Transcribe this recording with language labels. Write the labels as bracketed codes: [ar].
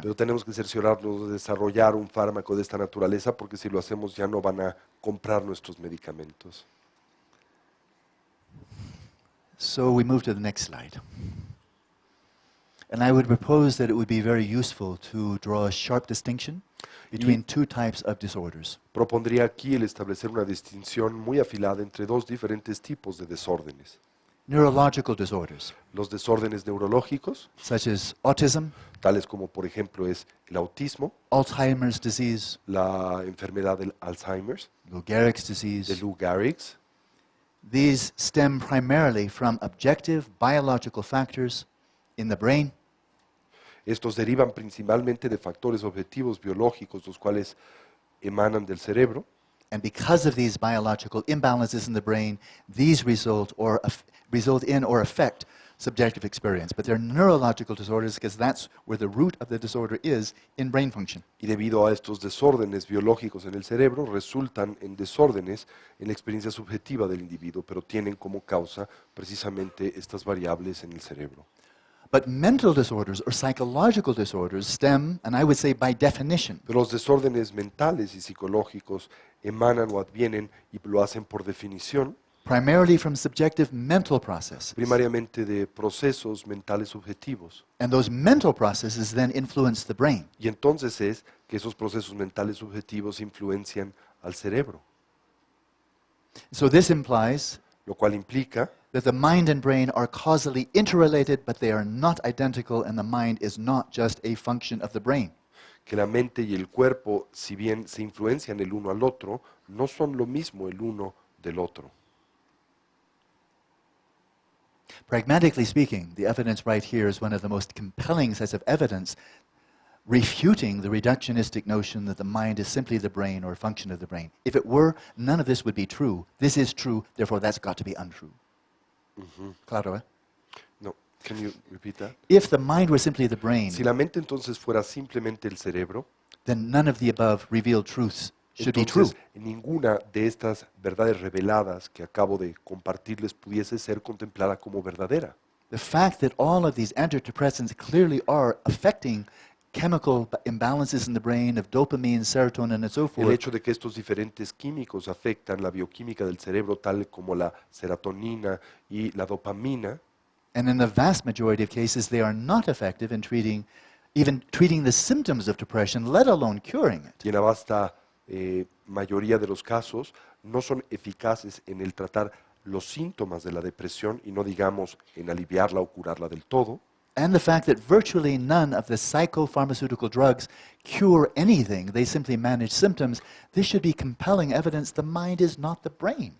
[es] Pero tenemos que cerciorarnos de desarrollar un fármaco de esta naturaleza porque si lo hacemos ya no van a comprar nuestros medicamentos. [en] So we move to the next slide. And I would propose that it would be very useful to draw a sharp distinction between two types of disorders. [es] Propondría aquí el establecer una distinción muy afilada entre dos diferentes tipos de desórdenes. [en] Neurological disorders, [es] Los desórdenes neurológicos, [en] such as autism, [es] tales como por ejemplo es el autismo, [en] Alzheimer's disease, [es] la enfermedad del Alzheimer's, [en] Lou Gehrig's [es] de [en] disease. [es] Lou Gehrig's. [en] These stem primarily from objective biological factors in the brain [es] Estos derivan principalmente de factores objetivos biológicos, los cuales emanan del cerebro. [en] And because of these biological imbalances in the brain, these result in or affect subjective experience. But they're neurological disorders because that's where the root of the disorder is in brain function. [es] Y debido a estos desórdenes biológicos en el cerebro, resultan en desórdenes en la experiencia subjetiva del individuo, pero tienen como causa precisamente estas variables en el cerebro. [en] But mental disorders or psychological disorders stem, and I would say by definition, [es] Pero los desórdenes mentales y psicológicos emanan o advienen, y lo hacen por definición, [en] primarily from subjective mental processes. [es] primariamente de procesos mentales subjetivos. [en] And those mental processes then influence the brain. [es] Y entonces es que esos procesos mentales subjetivos influencian al cerebro, [en] So this implies [es] lo cual implica [en] that the mind and brain are causally interrelated, but they are not identical, and the mind is not just a function of the brain. [es] que la mente y el cuerpo, si bien se influencian el uno al otro, no son lo mismo el uno del otro. [en] Pragmatically speaking, the evidence right here is one of the most compelling sets of evidence refuting the reductionistic notion that the mind is simply the brain or a function of the brain. If it were, none of this would be true. This is true, therefore that's got to be untrue. [es] Claro, eh? [en] No, can you repeat that? If the mind were simply the brain, [es] Si la mente entonces fuera simplemente el cerebro, [en] then none of the above revealed truths should be true. [es] entonces ninguna de estas verdades reveladas que acabo de compartirles pudiese ser contemplada como verdadera. [en] The fact that all of these antidepressants clearly are affecting chemical imbalances in the brain of dopamine, serotonin, and so [es] El [en] forth, [es] hecho de que estos diferentes químicos afectan la bioquímica del cerebro, tal como la serotonina y la dopamina, [en] and in the vast majority of cases, they are not effective in even treating the symptoms of depression, let alone curing it. [es] y en la vasta mayoría de los casos no son eficaces en el tratar los síntomas de la depresión y no digamos en aliviarla o curarla del todo. [en] And the fact that virtually none of the psychopharmaceutical drugs cure anything, they simply manage symptoms, this should be compelling evidence the mind is not the brain.